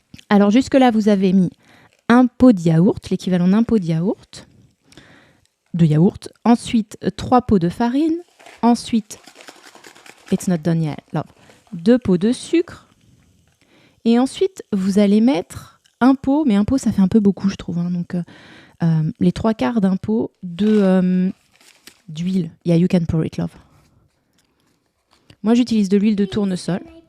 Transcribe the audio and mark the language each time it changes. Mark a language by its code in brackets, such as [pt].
[fr] Alors, jusque-là, vous avez mis un pot de yaourt, l'équivalent d'un pot de yaourt. Ensuite, 3 pots de farine. [en] Ensuite, it's not done yet, love. [fr] 2 pots de sucre. Et ensuite, vous allez mettre un pot, mais un pot, ça fait un peu beaucoup, je trouve. Hein, donc, les 3/4 d'un pot d'huile. [en] Yeah, you can pour it, love. [fr] Moi, j'utilise de l'huile de tournesol.